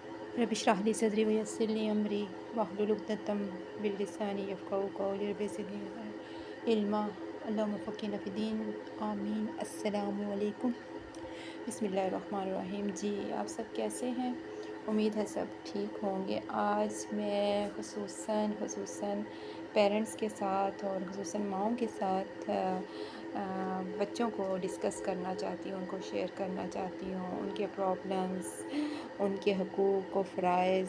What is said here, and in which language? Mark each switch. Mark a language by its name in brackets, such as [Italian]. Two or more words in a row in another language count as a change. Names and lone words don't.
[Arabic] رب اشرح لي صدري ويسر لي أمري واحلل عقدة من لساني يفقهوا قولي رب زدني علما اللهم فقهنا في الدين آمين. السلام عليكم بسم الله الرحمن الرحيم. [Urdu] جی آپ سب کیسے ہیں؟ امید ہے سب ٹھیک ہوں گے. آج میں خصوصاً پیرنٹس کے ساتھ اور خصوصاً ماؤں کے ساتھ بچوں کو ڈسکس کرنا چاہتی ہوں، ان کو شیئر کرنا چاہتی ہوں، ان کے پرابلمز، ان کے حقوق و فرائض.